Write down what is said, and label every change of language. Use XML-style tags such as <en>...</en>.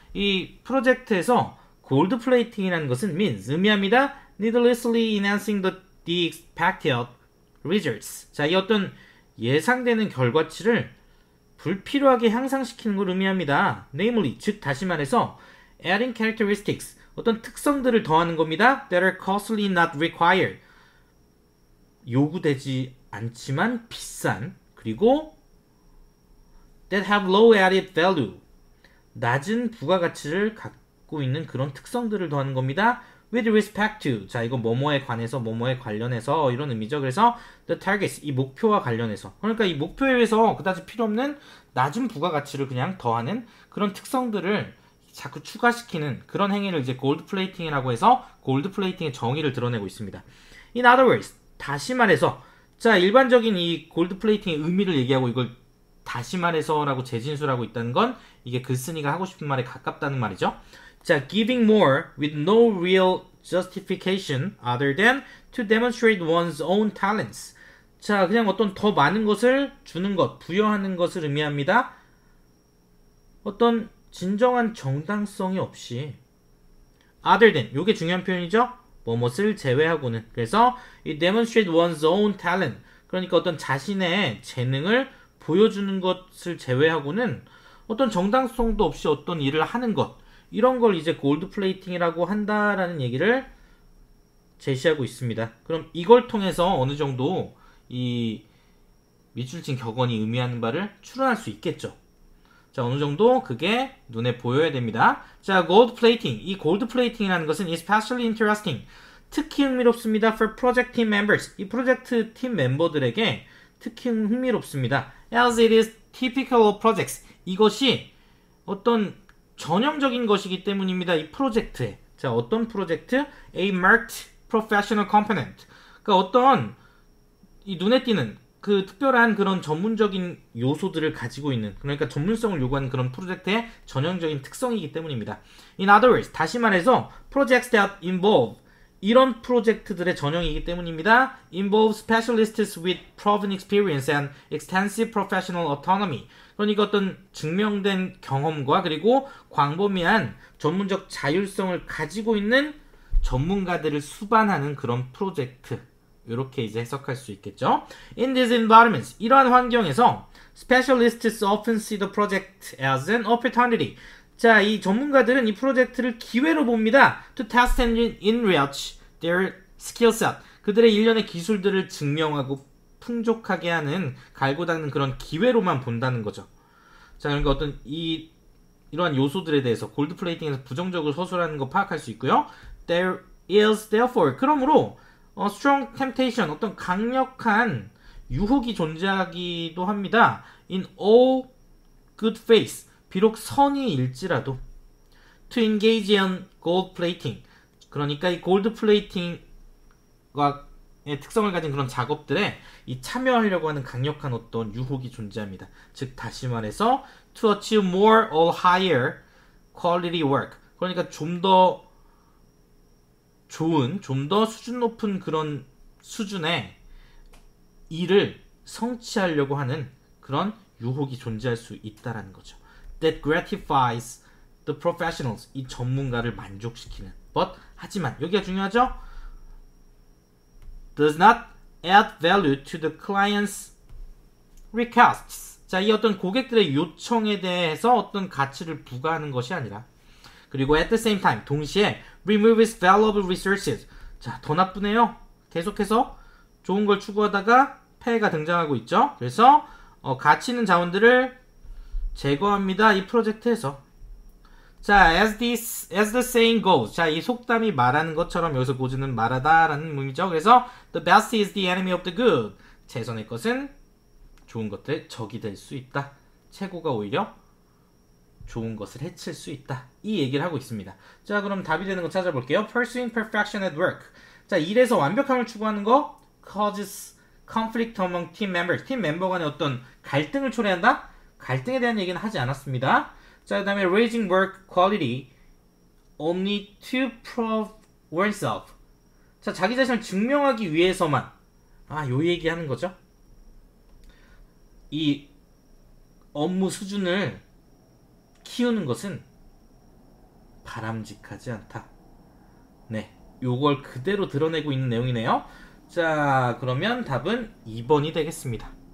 <ko>이 프로젝트에서 골드 플레이팅이라는 것은</ko> <en>means</en> <ko>의미합니다.</ko> <en>needlessly enhancing the expected results.</en> <ko>자, 이 어떤 예상되는 결과치를 불필요하게 향상시키는 걸 의미합니다.</ko> <en>namely,</en> <ko>즉 다시 말해서</ko> <en>adding characteristics,</en> <ko>어떤 특성들을 더하는 겁니다.</ko> <en>that are costly not required.</en> <ko>요구되지 않지만 비싼, 그리고</ko> <en>that have low added value.</en> <ko>낮은 부가가치를 갖고 있는 그런 특성들을 더하는 겁니다.</ko> <en>with respect to.</en> <ko>자, 이거 뭐뭐에 관해서, 뭐뭐에 관련해서 이런 의미죠. 그래서</ko> <en>the targets,</en> <ko>이 목표와 관련해서. 그러니까 이 목표에 의해서 그다지 필요 없는 낮은 부가가치를 그냥 더하는 그런 특성들을 자꾸 추가시키는 그런 행위를 이제 골드 플레이팅이라고 해서 골드 플레이팅의 정의를 드러내고 있습니다.</ko> <en>In other words,</en> <ko>다시 말해서, 자, 일반적인 이 골드 플레이팅의 의미를 얘기하고 이걸 다시 말해서라고 재진술하고 있다는 건 이게 글쓴이가 하고 싶은 말에 가깝다는 말이죠.</ko> <en>자, giving more with no real justification other than to demonstrate one's own talents.</en> <ko>자, 그냥 어떤 더 많은 것을 주는 것, 부여하는 것을 의미합니다. 어떤 진정한 정당성이 없이</ko> <en>other than,</en> <ko>요게 중요한 표현이죠. 뭐뭇을 제외하고는. 그래서 이</ko> <en>demonstrate one's own talent,</en> <ko>그러니까 어떤 자신의 재능을 보여주는 것을 제외하고는 어떤 정당성도 없이 어떤 일을 하는 것, 이런 걸 이제 골드 플레이팅이라고 한다라는 얘기를 제시하고 있습니다. 그럼 이걸 통해서 어느 정도 이 밑줄 친 격언이 의미하는 바를 추론할 수 있겠죠. 자, 어느 정도 그게 눈에 보여야 됩니다.</ko> <en>자, gold plating.</en> <ko>이 gold plating이라는 것은</ko> <en>especially interesting.</en> <ko>특히 흥미롭습니다.</ko> <en>for project team members.</en> <ko>이 프로젝트 팀 멤버들에게 특히 흥미롭습니다.</ko> <en>as it is typical of projects.</en> <ko>이것이 어떤 전형적인 것이기 때문입니다. 이 프로젝트에. 자, 어떤 프로젝트?</ko> <en>A marked professional component.</en> <ko>그러니까 어떤 이 눈에 띄는 그 특별한 그런 전문적인 요소들을 가지고 있는, 그러니까 전문성을 요구하는 그런 프로젝트의 전형적인 특성이기 때문입니다.</ko> <en>In other words,</en> <ko>다시 말해서</ko> <en>projects that involve,</en> <ko>이런 프로젝트들의 전형이기 때문입니다.</ko> <en>involve specialists with proven experience and extensive professional autonomy.</en> <ko>그러니까 어떤 증명된 경험과 그리고 광범위한 전문적 자율성을 가지고 있는 전문가들을 수반하는 그런 프로젝트. 이렇게 이제 해석할 수 있겠죠.</ko> <en>In these environments,</en> <ko>이러한 환경에서</ko> <en>specialists often see the project as an opportunity.</en> <ko>자, 이 전문가들은 이 프로젝트를 기회로 봅니다.</ko> <en>To test and enrich their skill set.</en> <ko>그들의 일련의 기술들을 증명하고 풍족하게 하는, 갈고 닦는 그런 기회로만 본다는 거죠. 자, 그러니까 어떤 이러한 요소들에 대해서 골드 플레이팅에서 부정적으로 서술하는 거 파악할 수 있고요.</ko> <en>There is therefore,</en> <ko>그러므로</ko> <en>strong temptation,</en> <ko>어떤 강력한 유혹이 존재하기도 합니다.</ko> <en>In all good faith,</en> <ko>비록 선의일지라도</ko> <en>to engage in gold plating,</en> <ko>그러니까 이 골드 플레이팅과의 특성을 가진 그런 작업들에 이 참여하려고 하는 강력한 어떤 유혹이 존재합니다. 즉 다시 말해서</ko> <en>to achieve more or higher quality work,</en> <ko>그러니까 좀 더 좋은, 좀 더 수준 높은 그런 수준의 일을 성취하려고 하는 그런 유혹이 존재할 수 있다라는 거죠.</ko> <en>That gratifies the professionals,</en> <ko>이 전문가를 만족시키는.</ko> <en>But,</en> <ko>하지만, 여기가 중요하죠?</ko> <en>Does not add value to the client's requests.</en> <ko>자, 이 어떤 고객들의 요청에 대해서 어떤 가치를 부과하는 것이 아니라, 그리고</ko> <en>at the same time,</en> <ko>동시에</ko> <en>removes valuable resources.</en> <ko>자, 더 나쁘네요. 계속해서 좋은 걸 추구하다가 폐해가 등장하고 있죠. 그래서 가치 있는 자원들을 제거합니다. 이 프로젝트에서.</ko> <en>자, as the saying goes.</en> <ko>자, 이 속담이 말하는 것처럼 여기서 고즈는 말하다라는 의미죠. 그래서</ko> <en>the best is the enemy of the good.</en> <ko>최선의 것은 좋은 것들의 적이 될 수 있다. 최고가 오히려 좋은 것을 해칠 수 있다. 이 얘기를 하고 있습니다. 자, 그럼 답이 되는 거 찾아볼게요.</ko> <en>Pursuing perfection at work. 자,</en> <ko>일에서 완벽함을 추구하는 거</ko> <en>causes conflict among team members.</en> <ko>팀 멤버 간의 어떤 갈등을 초래한다? 갈등에 대한 얘기는 하지 않았습니다.</ko> <en>자,</en> <ko>그 다음에</ko> <en>raising work quality only to prove oneself.</en> <ko>자, 자기 자신을 증명하기 위해서만. 요 얘기 하는 거죠. 이 업무 수준을 키우는 것은 바람직하지 않다. 네, 요걸 그대로 드러내고 있는 내용이네요. 자, 그러면 답은 2번이 되겠습니다.</ko>